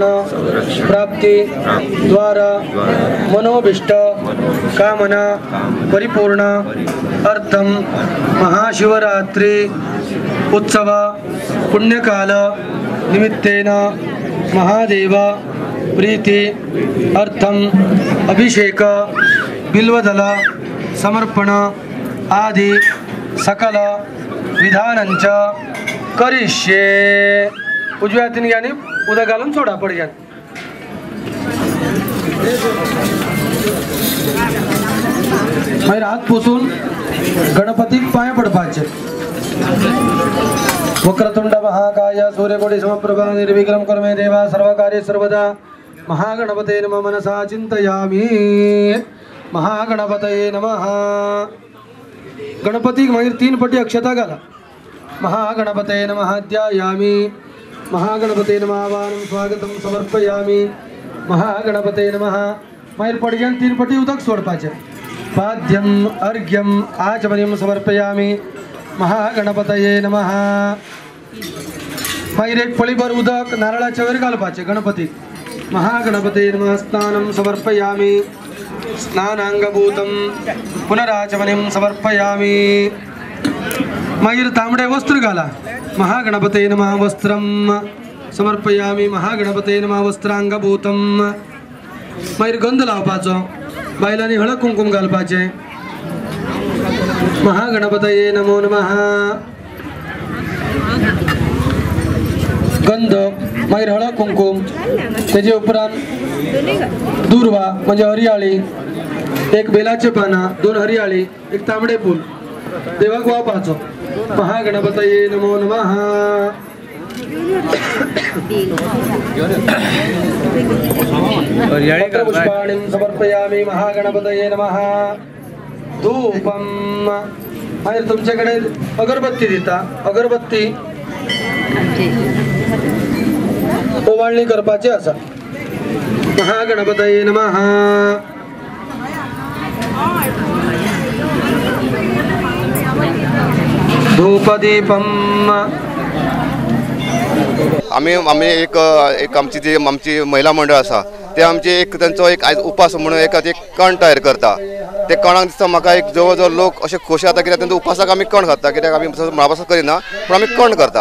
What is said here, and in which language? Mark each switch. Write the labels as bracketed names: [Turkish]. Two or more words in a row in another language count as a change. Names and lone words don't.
[Sanskrit] प्राप्ति द्वारा मनोभिष्ट कामना परिपूर्ण अर्थम महाशिवरात्रि उत्सव पुण्यकाल निमित्तेन महादेव प्रीति अर्थम अभिषेक बिल्वदल समर्पण आदि सकल विधानंच करिष्ये। [Konkani] उजव्या हातीन घ्या आणि उदक घालून सोडा पडग्यान। मागीर हात पुसून गणपतीक पांय पडपाचे। [Sanskrit] वक्रतुंड महाकाय सूर्यकोटि समप्रभा निर्विघ्नं कुरु मे देवा सर्वकार्ये सर्वदा। महागणपते नमः मनसा चिंतयामि। महागणपतये नमः। [Konkani] गणपतीक मागीर 3 पटी अक्षता घाला। [Sanskrit] महागणपतये नमः ध्यायामि। महागणपतये नमः आवाहनं स्वागतं समर्पयामि। महागणपतये नमः। [Konkani] मागीर पडग्यान 3 पटी उदक सोडपाचे। [Sanskrit] पाद्यम अर्घ्यम आचमनीयं समर्पयामि। महागणपतये नमः। [Konkani] मागीर 1 पळीभर उदक नारळाच्या वयर घालपाचे गणपतीक। [Sanskrit] महागणपतये नमः स्नानं समर्पयामि। स्नानांगभूतं पुनराचमनीं समर्पयामि। [Konkani] मागीर तांबडे वस्त्र घाला। [Sanskrit] महागणपतये नमः वस्त्रं समर्पयामि। महागणपतये नमः वस्त्रांगभूतं [Konkani] मागीर गंध लावपाचो, बायलांनी हळद कुंकुम घालपाचें. [Sanskrit] महागणपतये नमो नमः. [Konkani] गंध मागीर हळद कुंकुम, तेजे उपरांत दुर्वा म्हणजे हरियाळी, एक बेलाचे पानां, 2 हरियाळी, एक तांबडे फूल देवाक वाहपाचो. [Sanskrit] महागणपतये नमो नमः. पुष्पाणिं समर्पयामि. महागणपतये नमः. [Konkani] धूपम मागीर तुमच्याकडे अगरबत्ती दिता. अगरबत्ती ओवाळणी करपाची आसा. [Sanskrit] महागणपतये नमः. धूपदीपम. [Konkani] आम्ही एक आमची महिला मंडळ आसा ते आमचे एक त्यांचो एक आयज उपास म्हणून एक कण तयार करता. ते कणाक दिसता म्हाका एक जवळ जवळ लोक असे खोशी जाता कित्याक तेंचो उपासाक आमी कण खाता, कित्याक आमी म्हाळापास करिना पण आमी कण करता.